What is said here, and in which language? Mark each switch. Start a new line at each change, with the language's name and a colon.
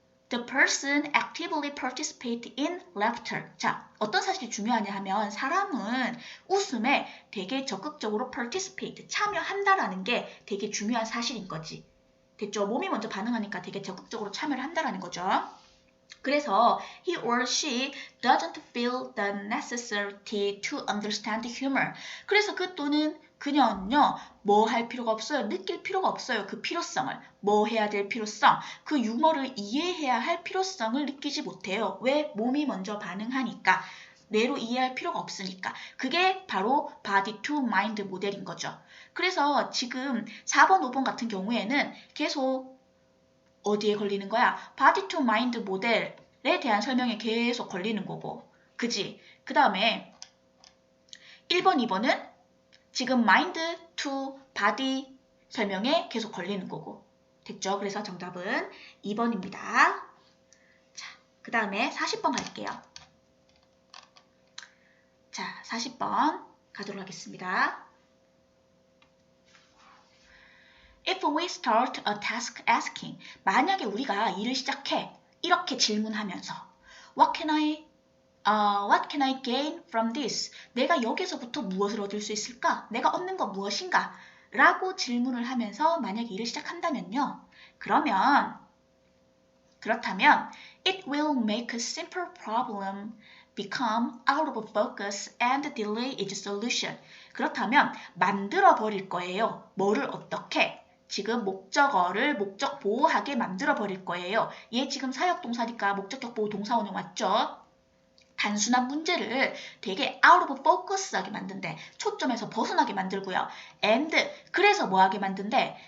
English: The person actively participate in laughter.
Korean: 자, 어떤 사실이 중요하냐 하면 사람은 웃음에 되게 적극적으로 participate, 참여한다라는 게 되게 중요한 사실인 거지. 됐죠? 몸이 먼저 반응하니까 되게 적극적으로 참여를 한다라는 거죠. 그래서
English: he or she doesn't feel the necessity to understand humor.
Korean: 그래서 그 또는 그녀는요, 뭐 할 필요가 없어요. 느낄 필요가 없어요. 그 필요성을. 뭐 해야 될 필요성. 그 유머를 이해해야 할 필요성을 느끼지 못해요. 왜? 몸이 먼저 반응하니까. 뇌로 이해할 필요가 없으니까. 그게 바로
English: body to mind
Korean: 모델인 거죠. 그래서 지금 4번, 5번 같은 경우에는 계속 어디에 걸리는 거야? body to mind 모델에 대한 설명에 계속 걸리는 거고. 그지? 그 다음에 1번, 2번은 지금
English: mind to body
Korean: 설명에 계속 걸리는 거고. 됐죠? 그래서 정답은 2번입니다. 자, 그 다음에 40번 갈게요. 자, 40번 가도록 하겠습니다.
English: If we start a task asking,
Korean: 만약에 우리가 일을 시작해 이렇게 질문하면서
English: What can I gain from this?
Korean: 내가 여기서부터 무엇을 얻을 수 있을까? 내가 얻는 건 무엇인가? 라고 질문을 하면서 만약에 일을 시작한다면요. 그렇다면
English: it will make a simple problem become out of focus and delay its solution.
Korean: 그렇다면 만들어 버릴 거예요. 뭐를 어떻게? 지금 목적어를 목적 보호하게 만들어 버릴 거예요. 얘 지금 사역동사니까 목적격 보호 동사원형 맞죠? 단순한 문제를 되게
English: out of focus
Korean: 하게 만든대. 초점에서 벗어나게 만들고요. and 그래서 뭐하게 만든대?